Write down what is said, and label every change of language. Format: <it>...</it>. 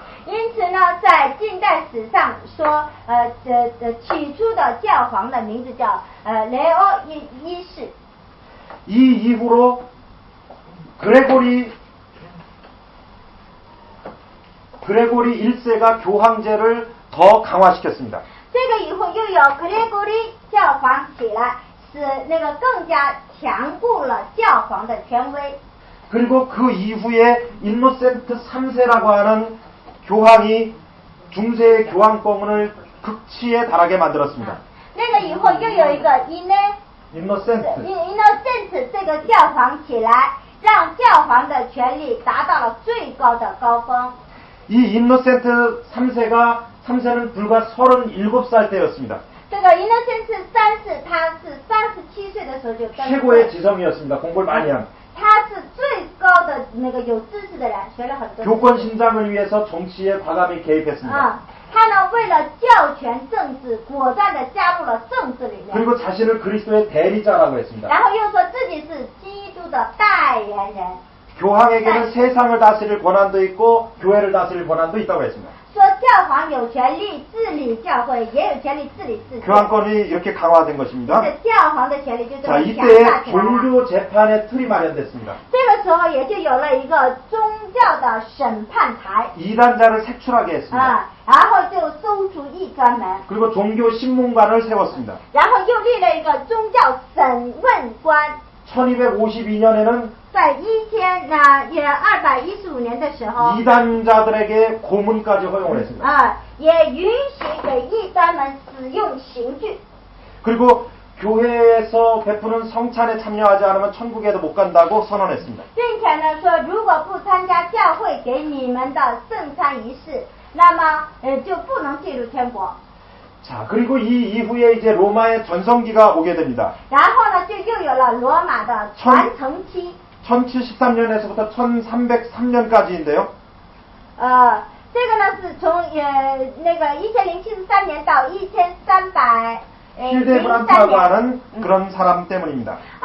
<zh>因此呢，在近代史上说，起初的教皇的名字叫雷欧一世。</zh> <ko>이 이후로 그레고리 1세가 교황제를 더 강화시켰습니다.</ko> <zh>这个以后又有格列古里教皇起来，使那个更加强固了教皇的权威。</zh> <ko>그리고 그 이후에 인노센트 3세라고 하는 교황이 중세의 교황권을 극치에 달하게 만들었습니다.</ko> <zh>那个以后又有一个</zh> <ko>인노센트</ko> <zh>这个教皇起来，让教皇的权力达到了最高的高峰。</zh> <ko>이 인노센트 3세는 불과 37살 때였습니다.</ko> <zh>这个이노센트 3世，他是37岁的时候就登基。</zh> <ko>최고의 지성이었습니다. 공부를 많이 한.</ko> <zh>他是最高的那个有知识的人，学了很多。</zh> <ko>교권 신장을 위해서 정치에 과감히 개입했습니다.</ko> <zh>他呢为了教权政治，果断的加入了政治里面。</zh> <ko>그리고 자신을 그리스도의 대리자라고 했습니다.</ko> <zh>然后又说自己是基督的代言人。</zh> <ko>교황에게는 세상을 다스릴 권한도 있고 교회를 다스릴 권한도 있다고 했습니다.</ko> <zh>说教皇有权利治理教会，也有权利治理世界。</zh> <ko>교황권이 이렇게 강화된 것입니다.</ko> <zh>这教皇的权利就这</zh> <ko>자,</ko> <zh>么强</zh> <ko>이때에</ko> <zh>大起来了。</zh> <ko>종교 재판의 틀이 마련됐습니다.</ko> <zh>这个时候也就有了一个宗教的审判台</zh> <ko>이단자를 색출하게 했습니다.</ko> <zh>啊，然后就搜出异端门，</zh> <ko>그리고 종교 신문관을 세웠습니다.</ko> <zh>然后又立了一个宗教审问官。</zh> <ko>1252년에는</ko> <zh>在1215年的时候，</zh> <ko>이단자들에게 고문까지 허용을 했습니다.</ko> <zh>也允许给异端们使用刑具。</zh> <ko>그리고 교회에서 베푸는 성찬에 참여하지 않으면 천국에도 못 간다고 선언했습니다.</ko> <zh>并且呢说，如果不参加教会给你们的圣餐仪式，那么就不能进入天国。</zh> <ko>자, 그리고 이 이후에 이제 로마의 전성기가 오게 됩니다.</ko> <zh>然后呢，就又有了罗马的传承期。</zh> <ko>1073년에서부터 1303년까지인데요.</ko> <zh>这个呢是从那个1073年到1303</zh> <ko>힐데브란트라고 하는 그런 사람 때문입니다.</ko>